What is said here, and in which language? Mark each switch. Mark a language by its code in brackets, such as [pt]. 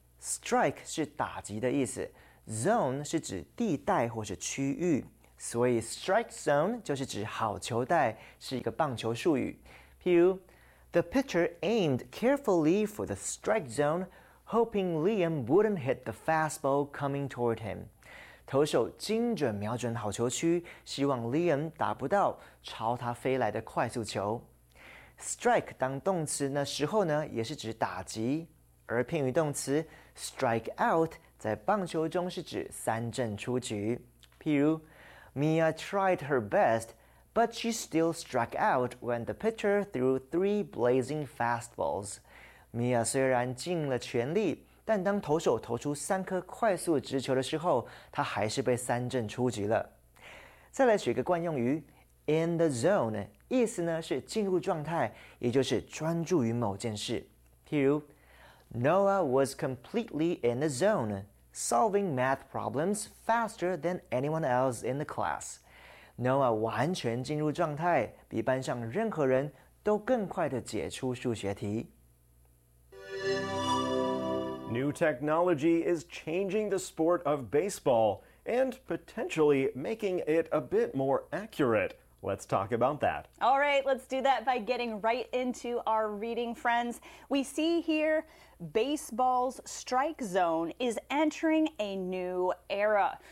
[zh] Strike 是打击的意思， zone 是指地带或是区域，所以 strike zone 就是指好球带，是一个棒球术语。譬如 [en] The pitcher aimed carefully for the strike zone, hoping Liam wouldn't hit the fastball coming toward him. [zh] 投手精准瞄准好球区，希望 Liam 打不到朝他飞来的快速球。 Strike 当动词的时候呢，也是指打击，而偏于动词 [en] strike out [zh] 在棒球中是指三振出局。譬如 [en] ，Mia tried her best, but she still struck out when the pitcher threw three blazing fastballs. [zh] Mia 虽然尽了全力。但当投手投出三颗快速直球的时候，他还是被三振出局了。再来举个惯用语 ， [en] in the zone， [zh] 意思呢是进入状态，也就是专注于某件事。譬如 [en] ，Noah was completely in the zone, solving math problems faster than anyone else in the class. [zh] Noah 完全进入状态，比班上任何人都更快地解出数学题。 [en] New technology is changing the sport of baseball and potentially making it a bit more accurate. Let's talk about that. All right, let's do that by getting right into our reading, friends. We see here baseball's strike zone is entering a new era.